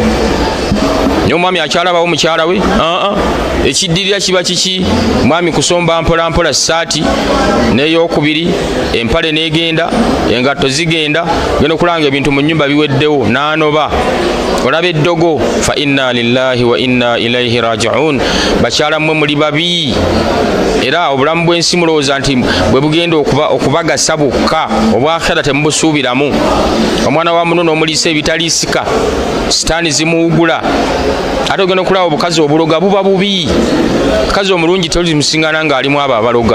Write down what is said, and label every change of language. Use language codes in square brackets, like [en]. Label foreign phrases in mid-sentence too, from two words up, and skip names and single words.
[lg] N'omwami akyalabawo mukyala we, ekiddirira kiba kiki? Mwami kusomba mpola mpola ssaati n'eyokubiri, empale n'egenda, engatto zigenda, genda okulanga ebintu mu nnyumba biweddewo, n'anoba. Olaba eddogo, [ar] فإنا لله وإنا إليه راجعون. [lg] Bakyala mmwe muli babi, era obulamu bw'ensi mulowooza nti bwe bugenda okubagasa bukka, obwakhera temubusuubiramu. Omwana wa muno n'omuliisa ebitaliisika, sitaani zimuwugula. Ate ogenda okulaba obukazi obuloga buba bubi. Kazi omulungi tolimusingana ng'alimu abo abaloga.